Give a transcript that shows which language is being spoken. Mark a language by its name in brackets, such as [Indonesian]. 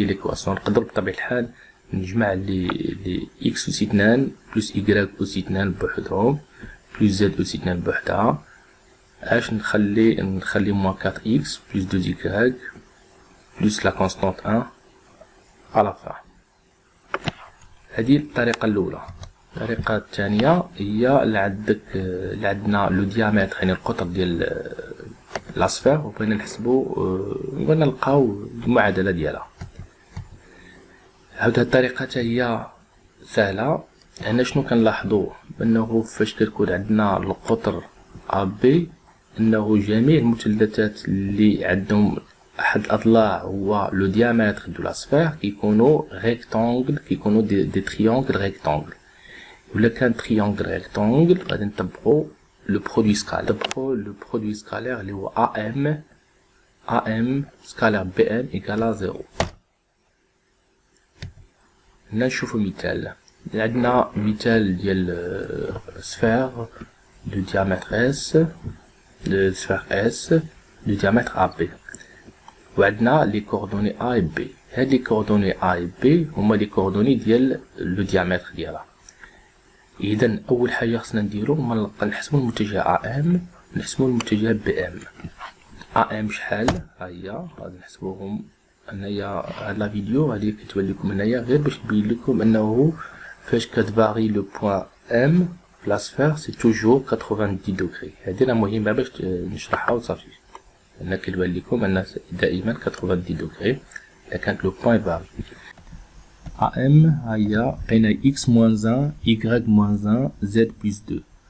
[Arabic] هذه ليكواسيون نقدر بطبيعة الحال نجمع لي x أس 2 plus y أس 2 بوحدهم plus z أس 2 بوحدها عاش نخلي moins 4x plus 2y [French] plus la constante 1 à la fin. [Arabic] هذه الطريقة الأولى. الطريقة الثانية هي اللي عندنا لو ديامتر يعني القطر ديال لا سفير وبغينا نحسبو بغينا نلقاو المعادلة ديالها. هاد الطريقة حتى هي سهلة. هنا شنو كنلاحظو بأنه فاش كتكون عندنا القطر AB أنه جميع المثلثات اللي عندهم أحد الأضلاع هو لو ديامتر دو لا سفير كيكونو ريكتانغل كيكونو دي تريونغل ريكتانغل. ولا كان تريونغل ريكتانغل غادي نطبقو لو برودوي سكالير اللي هو AM سكالير BM إيكالا 0. هنا نشوفو مثال. عندنا مثال ديال سفير دو ديامتر [French] S de sphère S de diamètre AB [Arabic] وعندنا لي كوردوني A et B. هاد لي كوردوني A et B هما لي كوردوني ديال لو ديامتر ديالها. إذا أول حاجة خصنا نديرو هما نحسبو المتجه AM ونحسبو المتجه BM. AM شحال هاهي غادي نحسبوهم هنايا. هاد لا فيديو هادي كتبان لكم هنايا غير باش نبين لكم أنه فاش كتفاري لو بوان M [French] la sphère c'est toujours 90 degrés. [Arabic] هذه المهمة باش نشرحها وصافي. هنا كيبان لكم أن دائما 90 degrés إذا كانت لو بوان فاري. [French] AM [Arabic] هي لقينا [French] x moins 1 y moins 1 z plus 2.